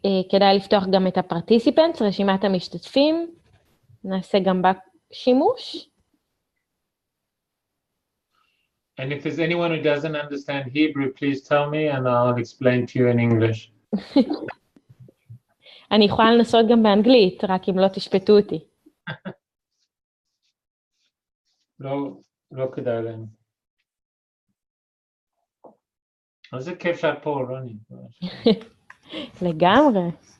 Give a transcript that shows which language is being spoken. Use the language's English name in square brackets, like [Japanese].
[Hebrew] כדאי לפתוח גם את הפרטיסיפנטס, רשימת המשתתפים, נעשה גם בה שימוש. [English] And if there's anyone who doesn't understand Hebrew, please tell me and I'll explain to you in English. [Hebrew] אני יכולה לנסות גם באנגלית, רק אם לא תשפטו אותי. לא כדאי להם. אז זה כיף שאת פה, רוני. לגמרי.